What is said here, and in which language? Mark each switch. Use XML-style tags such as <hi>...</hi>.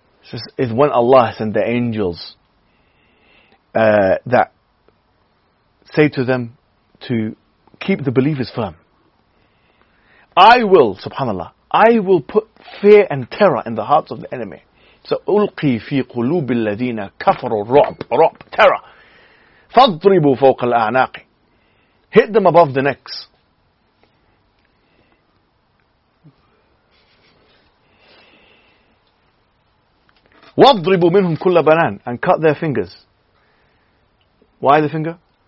<en>This is when Allah sent the angels that say to them to keep the believers firm. I will, subhanAllah, I will put fear and terror in the hearts of the enemy.</en> <ar>سَأُلْقِي فِي قُلُوبِ الَّذِينَ كَفَرُوا الرُّعْبُ, رعب,</ar> <en>terror.</en> <ar>فَاضْرِبُوا فَوْقَ الْأَعْنَاقِ,</ar> <en>hit them above the necks.</en> <ar>وَاضْرِبُوا مِنْهُمْ كُلَّ بَنَانٍ,</ar> <en>and cut their fingers. Why the finger?</en>